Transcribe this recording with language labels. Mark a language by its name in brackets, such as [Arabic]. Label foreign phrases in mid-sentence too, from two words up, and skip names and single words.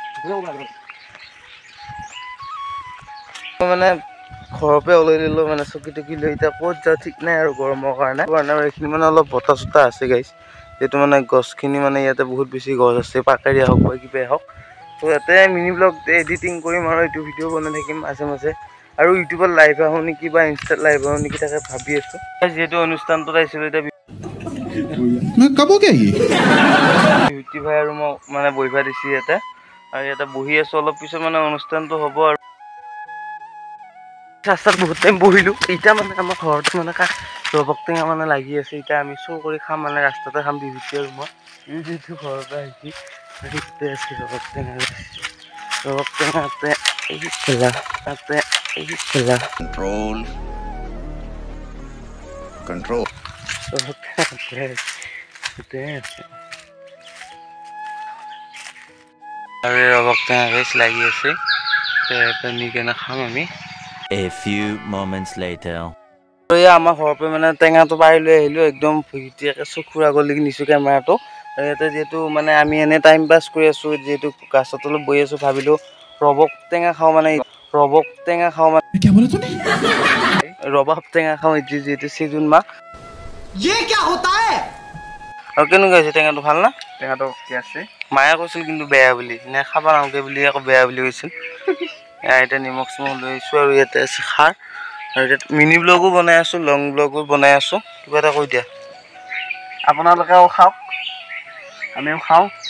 [Assamese] মানে ঘৰপে ওলাই দিলো মানে চকুটো কি লৈ এতিয়া ক'ত যা ঠিক নাই আৰু গৰমৰ কাৰণে এইখিনি মানে অলপ বতা চতা আছে গাইস যেটো মানে গছখিনি মানে ইয়াতে বহুত বেছি গছ আছে পাকাৰিয়া হওক বা কিবা হওক তো ইয়াতে [English] mini vlog editing [Assamese] কৰিম আৰু এইটো ভিডিও বনাই থাকিম মাজে মাজে আৰু ইউটিউবত লাইভ আহো নেকি বা ইনষ্টাত লাইভ আহো নেকি তাকে ভাবি আছো যেহেতু অনুষ্ঠানটো আইছিলো এটা [Hindi] मैं कब हो गया ये [Assamese] বিউটি ভাই আৰু মই মানে বহিবা দিছি ইয়াতে আৰু ইয়াতে বহি আছো অলপ পিছত মানে অনুষ্ঠানটো হ'ব আৰু ৰাস্তাত বহুত টাইম বহিলো এতিয়া মানে আমাৰ ঘৰত মানে ৰবক টেঙা মানে লাগি আছে এতিয়া আমি চুৰ কৰি খাম মানে ৰাস্তাতে খাম বিউটি আৰু মই এই যেটো ঘৰতে আহিছি সেইতে আছে ৰবক টেঙাতে এই খেলা তাতে এই খেলা कंट्रोल আৰু ৰবক টেঙা গেছ লাগি আছে তে কেনে খাম আমি [English] A few moments later. [Assamese] আমাৰ ঘৰপে মানে টেঙাটো পাৰি লৈ আহিলো একদম ভিটিয়াকে চকুৰ আগলৈকে নিছো কেমেৰাটো আৰু ইয়াতে যেহেতু মানে আমি এনে [English] time pass [Assamese] কৰি আছো যেহেতু গাছৰ তলত বহি আছো ভাবিলো ৰবক টেঙা খাওঁ মানে [Hindi] क्या बोला तूने [Assamese] ৰবাব টেঙা খাওঁ যেহেতু সিজন মাহ [Hindi] ये क्या होता है [Assamese] আৰু কেনেকুৱা হৈছে টেঙাটো ভাল না টেঙাটো কি আছে মায়ে কৈছিল কিন্তু বেয়া বুলি নে খাবা নালগে বুলি আকৌ বেয়া বুলি কৈছিল এতিয়া নিমখ চিমখ লৈ আহিছো আৰু ইয়াতে আছে খাৰ আৰু এতিয়া মিনি ব্লগো বনাই আছো লং ব্লগো বনাই আছো কিবা এটা কৈ দিয়া আপোনালোকেও খাওক আমিও খাওঁ